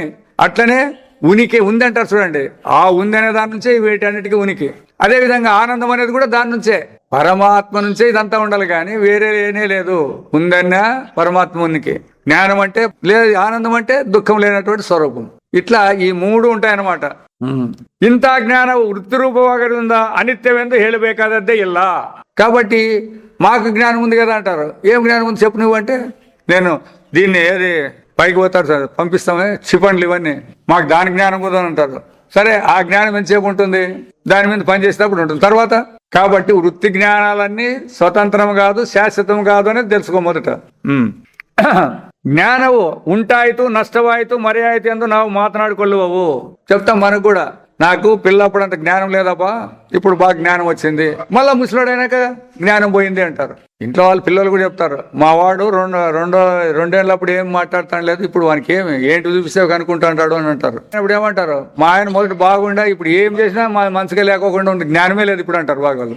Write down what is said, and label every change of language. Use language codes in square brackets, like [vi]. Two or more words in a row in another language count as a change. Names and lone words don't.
[te] అట్లనే ఉనికి ఉంది అంటారు చూడండి, ఆ ఉంది అనే దాని నుంచే వీటన్నిటికీ ఉనికి. అదే విధంగా ఆనందం అనేది కూడా దాని నుంచే, పరమాత్మ నుంచే ఇదంతా ఉండాలి, కానీ వేరే లేనే లేదు. ఉందన్నా పరమాత్మ ఉనికి. జ్ఞానం అంటే లేదు, ఆనందం అంటే దుఃఖం లేనటువంటి స్వరూపం. ఇట్లా ఈ 3 ఉంటాయన్నమాట. [kn] ಇಂಥ ಜ್ಞಾನ ವೃತ್ತಿರೂಪವಾಗಿರುವುದರಿಂದ ಅನಿತ್ಯವೆಂದು ಹೇಳಬೇಕಾದದ್ದೇ ಇಲ್ಲ. [te] కాబట్టి మాకు జ్ఞానం ఉంది కదా అంటారు. ఏం జ్ఞానం ఉంది చెప్పు నువ్వు అంటే, నేను దీన్ని ఏది పైకి పోతారు సార్ పంపిస్తామే క్షిపణులు ఇవన్నీ, మాకు దాని జ్ఞానం కూడా అంటారు. సరే, ఆ జ్ఞానం ఎంతసేపు ఉంటుంది, దాని మీద పనిచేసేటప్పుడు ఉంటుంది తర్వాత. కాబట్టి వృత్తి జ్ఞానాలన్నీ స్వతంత్రం కాదు, శాశ్వతం కాదు అనేది తెలుసుకో మొదట. [kn] ಜ್ಞಾನವು ಉಂಟಾಯಿತು ನಷ್ಟವಾಯಿತು ಮರೆಯಾಯಿತು ಎಂದು ನಾವು ಮಾತನಾಡಿಕೊಳ್ಳುವವು. [te] చెప్తాం మనకు కూడా, నాకు పిల్లప్పుడు అంత జ్ఞానం లేదబ్బా, ఇప్పుడు బాగా జ్ఞానం వచ్చింది. మళ్ళా ముసలాడైనాక జ్ఞానం పోయింది అంటారు. ఇంట్లో వాళ్ళ పిల్లలు కూడా చెప్తారు, మా వాడు రెండేళ్ళప్పుడు ఏం మాట్లాడుతాను లేదు, ఇప్పుడు వానికి ఏంటి చూపిస్తే కనుక్కుంటా అంటాడు అని అంటారు. ఇప్పుడు ఏమంటారు, మా ఆయన మొదటి బాగుండా ఇప్పుడు ఏం చేసినా మా మనసుగా లేకోకుండా ఉంది, జ్ఞానమే లేదు ఇప్పుడు అంటారు బాగా వాళ్ళు.